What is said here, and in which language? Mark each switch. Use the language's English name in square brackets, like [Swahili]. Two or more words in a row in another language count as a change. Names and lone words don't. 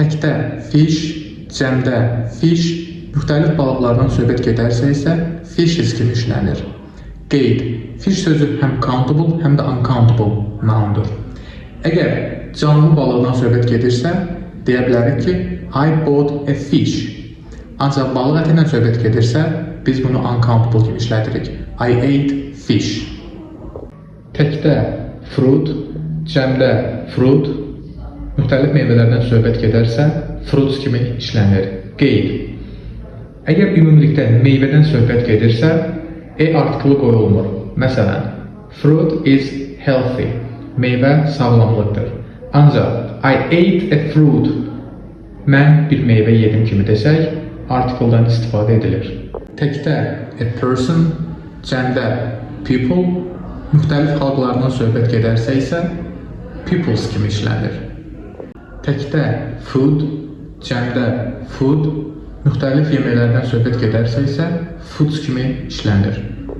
[Azerbaijani] təkdə fish, cəmdə fish, müxtəlif balıqlardan söhbət gedərsə isə fishes kimi işlənir. Qeyd. Fish sözü həm countable, həm də uncountable noundur. Əgər canlı balıqdan söhbət gedirsə, deyə bilərik ki, [English] I bought a fish. [Azerbaijani] Ancaq balıq əti ilə söhbət gedirsə, biz bunu uncountable kimi işlədirik. [English] I ate fish. [Azerbaijani] Təkdə fruit, cəmdə fruit, müxtəlif meyvələrdən söhbət gedərsə, fruits kimi işlənir. Qeyd. Əgər ümumilikdə meyvədən söhbət gedirsə, artiklı qoyulmur. Məsələn, [English] fruit is healthy. [Azerbaijani] Meyvə sağlamlıqdır. Ancaq [English] I ate a fruit. [Azerbaijani] Mən bir meyvə yedim kimi desək, artikldan istifadə edilir. Təkdə [English] a person, [Azerbaijani] cəmdə people, müxtəlif xalqlardan söhbət gedərsə isə peoples kimi işlənir. Təkdə food, cəmdə food, müxtəlif yeməklərdən söhbət gedərsə isə foods kimi işlənir.